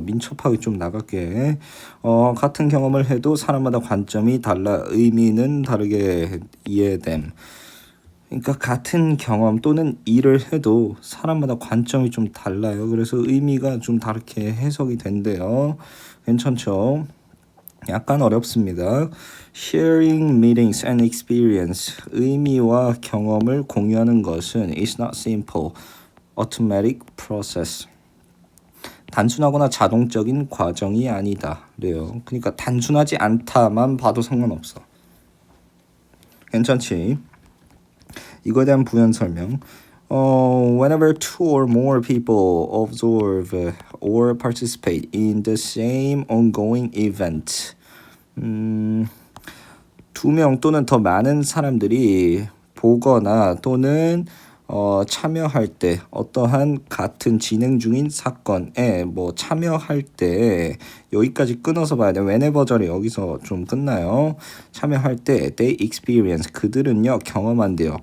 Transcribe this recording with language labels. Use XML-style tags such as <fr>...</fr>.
<ko>민첩하게 좀 나갈게. 같은 경험을 해도 사람마다 관점이 달라 의미는 다르게 이해됨. 그러니까 같은 경험 또는 일을 해도 사람마다 관점이 좀 달라요. 그래서 의미가 좀 다르게 해석이 된대요. 괜찮죠? 약간 어렵습니다.</ko> <en>Sharing meanings and experience.</en> <ko>의미와 경험을 공유하는 것은</ko> <en>is not simple, automatic process.</en> <ko>단순하거나 자동적인 과정이 아니다. 그래요. 그러니까 단순하지 않다만 봐도 상관없어. 괜찮지? 이거에 대한 부연 설명.</ko> <en>Whenever two or more people observe or participate in the same ongoing event.</en> <ko>2명 또는 더 많은 사람들이 보거나 또는 참여할 때 어떠한 같은 진행 중인 사건에 참여할 때 여기까지 끊어서 봐야 돼. whenever절이 여기서 좀 끝나요. 참여할 때</ko> <en>they experience</en> <ko>그들은요 경험한대요.</ko>